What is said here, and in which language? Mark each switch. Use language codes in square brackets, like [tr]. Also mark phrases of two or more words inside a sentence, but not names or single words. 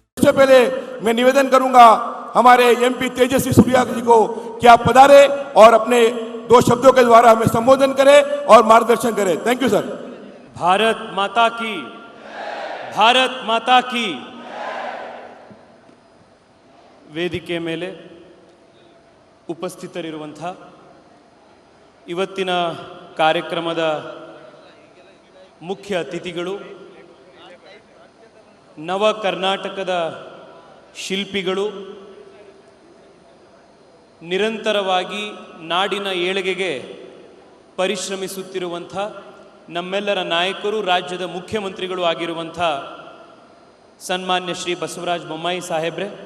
[hi] सबसे पहले मैं निवेदन करूंगा हमारे एमपी तेजस्वी सूर्या जी को कि आप पधारे और अपने 2 शब्दों के द्वारा हमें संबोधन करें और मार्गदर्शन करें। [en] Thank you sir. [hi] भारत माता की, भारत माता की। [kn] ವೇದಿಕೆ ಮೇಲೆ ಉಪಸ್ಥಿತರಿರುವಂಥ ಇವತ್ತಿನ ಕಾರ್ಯಕ್ರಮದ ಮುಖ್ಯ ಅತಿಥಿಗಳು, ನವ ಕರ್ನಾಟಕದ ಶಿಲ್ಪಿಗಳು, ನಿರಂತರವಾಗಿ ನಾಡಿನ ಏಳಿಗೆಗೆ ಪರಿಶ್ರಮಿಸುತ್ತಿರುವಂಥ ನಮ್ಮೆಲ್ಲರ ನಾಯಕರು, ರಾಜ್ಯದ ಮುಖ್ಯಮಂತ್ರಿಗಳು ಆಗಿರುವಂಥ ಸನ್ಮಾನ್ಯ ಶ್ರೀ ಬಸವರಾಜ ಬೊಮ್ಮಾಯಿ ಸಾಹೇಬ್ರೆ,